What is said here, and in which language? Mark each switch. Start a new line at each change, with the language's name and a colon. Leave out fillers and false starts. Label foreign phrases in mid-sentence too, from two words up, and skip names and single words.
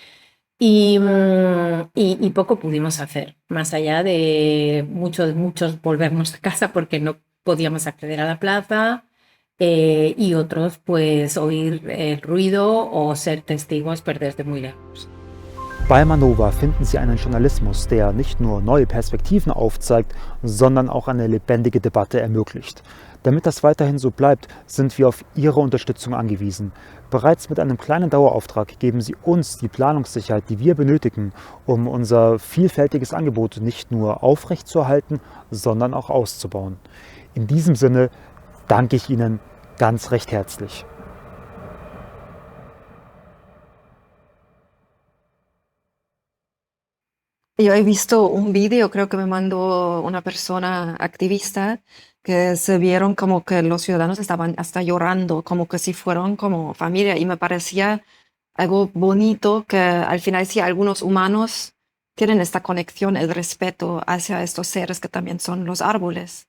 Spanish: Y poco pudimos hacer, más allá de muchos volvernos a casa porque no podíamos acceder a la plaza, y otros pues oír el ruido o ser testigos, pero desde muy lejos.
German: Bei Manova finden Sie einen Journalismus, der nicht nur neue Perspektiven aufzeigt, sondern auch eine lebendige Debatte ermöglicht. Damit das weiterhin so bleibt, sind wir auf Ihre Unterstützung angewiesen. Bereits mit einem kleinen Dauerauftrag geben Sie uns die Planungssicherheit, die wir benötigen, um unser vielfältiges Angebot nicht nur aufrechtzuerhalten, sondern auch auszubauen. In diesem Sinne danke ich Ihnen ganz recht herzlich.
Spanish: Yo he visto un vídeo, creo que me mandó una persona activista, que se vieron como que los ciudadanos estaban hasta llorando, como que si fueran como familia, y me parecía algo bonito que al final sí algunos humanos tienen esta conexión, el respeto hacia estos seres que también son los árboles.